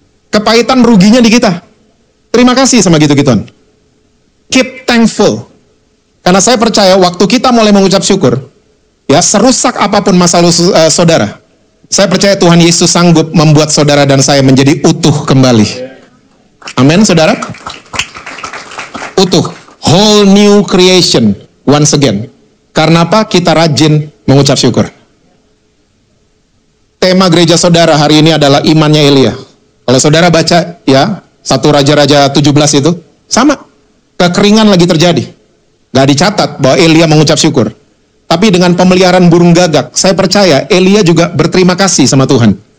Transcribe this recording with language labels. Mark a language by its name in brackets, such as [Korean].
[Indonesian] Kepahitan ruginya di kita. Terima kasih sama gitu-gituan. [English] Keep thankful. [Indonesian] Karena saya percaya waktu kita mulai mengucap syukur, ya serusak apapun masa lalu saudara, saya percaya Tuhan Yesus sanggup membuat saudara dan saya menjadi utuh kembali. Amin, saudara. Utuh. [English] Whole new creation once again. [Indonesian] Karena apa? Kita rajin mengucap syukur. Tema gereja saudara hari ini adalah imannya Elia. Kalau saudara baca ya 1 Raja-Raja 17 itu sama. Kekeringan lagi terjadi. Gak dicatat bahwa Elia mengucap syukur. Tapi dengan pemeliharaan burung gagak, saya percaya Elia juga berterima kasih sama Tuhan.